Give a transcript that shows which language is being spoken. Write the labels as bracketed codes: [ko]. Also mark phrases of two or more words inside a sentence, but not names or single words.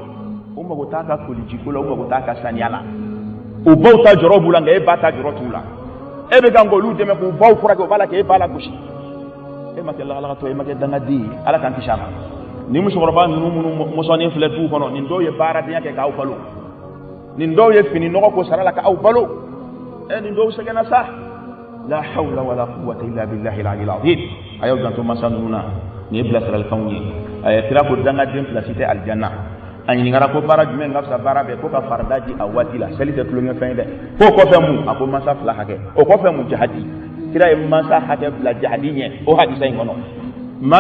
[bm] manyuma kodo o mago t'a ka koliji ko la o mago t'a ka saniya la o baw ta jɔrɔ b'u la nka e ba ta jɔrɔ t'u la e bɛ kan k'olu dɛmɛ k'u baw furakɛ o b'a la k'e ba la gosi e ma kɛ lagalakatɔ e ma kɛ dangaden ye ala k'an kisi a ma ni musokɔrɔba ninnu minnu mɔsɔnnen filɛ duw kɔnɔ nin dɔw ye baaradenya kɛ k'aw balo nin dɔw ye fini nɔgɔ ko sara la k'aw balo nin dɔw sɛgɛnna sa [ar] لا حول ولا قوة إلا بالله العلي العظيم [bm] a y'aw janto masa ninnu na nin ye bilasiralikanw ye a ye kira ko dangaden pilasi tɛ alijanna a ɲininkara ko baara jumɛn ka fisa baara bɛɛ ko ka farida di a waati la seli tɛ tulonkɛfɛn ye dɛ k'o kɔfɛ mun a ko masa fila hakɛ o kɔfɛ mun jahadi kira ye masa hakɛ bila jahadi ɲɛ o hadisa in kɔnɔ maa